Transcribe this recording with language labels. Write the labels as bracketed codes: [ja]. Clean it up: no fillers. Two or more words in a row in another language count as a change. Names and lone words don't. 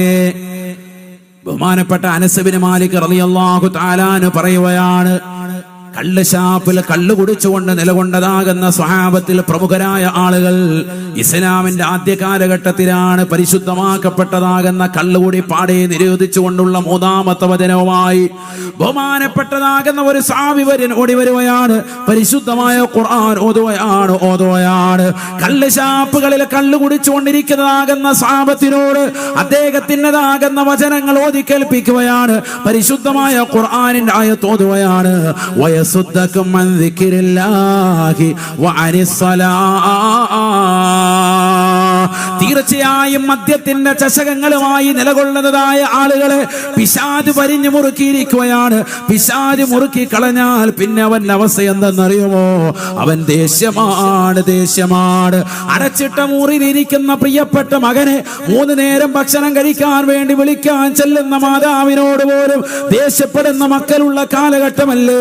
[ml] ബഹുമാനപ്പെട്ട അനസ് ബിൻ മാലിക് [ar] رضي الله تعالى عنه [ml] പറയുകയാണ്, കള്ള് ഷാപ്പിൽ കള്ളു കുടിച്ചുകൊണ്ട് നിലകൊണ്ടതാകുന്ന സ്വഹാബത്തിൽ പ്രമുഖരായ ആളുകൾ ഇസ്ലാമിന്റെ ആദ്യ കാലഘട്ടത്തിലാണ് പരിശുദ്ധമാക്കപ്പെട്ടതാകുന്ന കള്ളുകൂടി പാടെ നിരോധിച്ചുകൊണ്ടുള്ള 3ാമത്തെ വചനവുമായി ബഹുമാനപ്പെട്ടതാകുന്ന ഒരു സാവിവര്യൻ ഓടി വരുകയാണ്. പരിശുദ്ധമായ ഖുർആൻ ഓതുകയാണ്. കള്ള് ഷാപ്പുകളിൽ കള്ളു കുടിച്ചുകൊണ്ടിരിക്കുന്നതാകുന്ന സ്വഹാബത്തിനോട് അദ്ദേഹത്തിൻ്റെതാകുന്ന വചനങ്ങൾ ഓതി കേൾപ്പിക്കുകയാണ്. പരിശുദ്ധമായ ഖുർആനിന്റെ ആയത്ത് ഓതുകയാണ്. [ar] ويصدكم عن ذكر الله وعن الصلاة. [ml] തീർച്ചയായും മദ്യത്തിന്റെ ചഷകങ്ങളുമായി നിലകൊള്ളുന്നതായ ആളുകളെ പിശാച് പരിഞ്ഞു മുറുക്കിയിരിക്കുകയാണ്. പിശാച് മുറുക്കി കളഞ്ഞാൽ പിന്നെ അവന്റെ അവസ്ഥ എന്തെന്നറിയുമോ? അവൻ ദേഷ്യമാണ്. അടച്ചിട്ട മുറിയിലിരിക്കുന്ന പ്രിയപ്പെട്ട മകനെ 3 നേരം ഭക്ഷണം കഴിക്കാൻ വേണ്ടി വിളിക്കാൻ ചെല്ലുന്ന മാതാവിനോട് പോലും ദേഷ്യപ്പെടുന്ന മക്കളുള്ള കാലഘട്ടമല്ലേ?